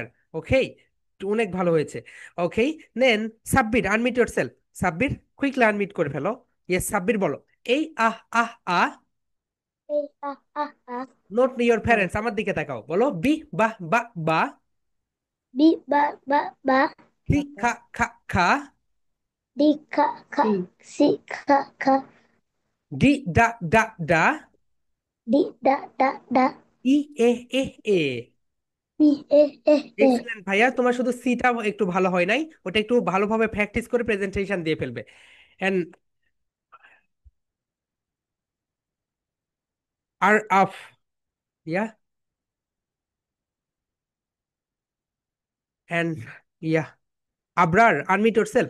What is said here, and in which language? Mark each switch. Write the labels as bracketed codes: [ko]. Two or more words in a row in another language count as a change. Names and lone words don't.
[bn] ওকে, অনেক ভালো হয়েছে। ওকে নেন সাব্বির, [en] unmute yourself. [bn] সাব্বির [en] quickly unmute [bn] করে ফেলো। ইয়েস সাব্বির বলো এই আহ আহ আ। [en] A. note your parents, [bn] আমার দিকে তাকাও, বলো বি বা বা বা। [en] B, ba. [bn] সি খা খা খা। [en] D, ka. C, ka. [bn] ডি ডা ডা ডা। [en] D, da. [bn] ই এ এ এ। [en] E, e. [bn] এক্সেলেন্ট ভাইয়া, তোমার শুধু সিটা একটু ভালো হয় নাই, ওটা একটু ভালোভাবে প্র্যাকটিস করে প্রেজেন্টেশন দিয়ে ফেলবে। এন্ড আর আফ, ইয়া এন্ড ইয়া আবরার, [en] unmute yourself.